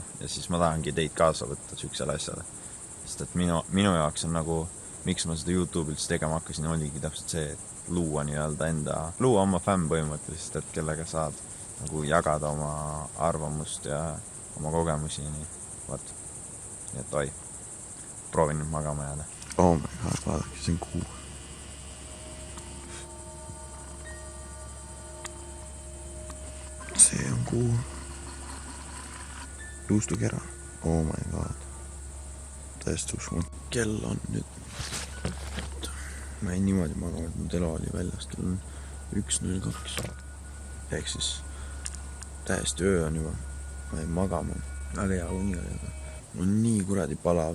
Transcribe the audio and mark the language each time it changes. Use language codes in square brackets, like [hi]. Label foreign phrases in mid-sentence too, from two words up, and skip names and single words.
[et] Ja siis ma tahangi teid kaasa võtta sükesele asjale. Sest et minu jaoks on nagu, miks ma seda YouTube üldse tegema hakkasin, oligi täpselt see, et luua oma fänn põhimõtteliselt, et kellega saad nagu jagada oma arvamust ja oma kogemusi. Nii, vaat. Nii et oi, proovin nüüd magama jääda. [en] Oh my god, [et] vaadake, see on kuu. See on kuu. Juustukera. [en] Oh my god. [et] Ta täiesti uskumatu. Kell on nüüd. Ma ei niimoodi magama, et mu telo oli väljas. Kell on 1:02. Ehk siis täiesti öö on juba. Ma ei magama. Väga hea uni oli, aga mul on nii kuradi palav.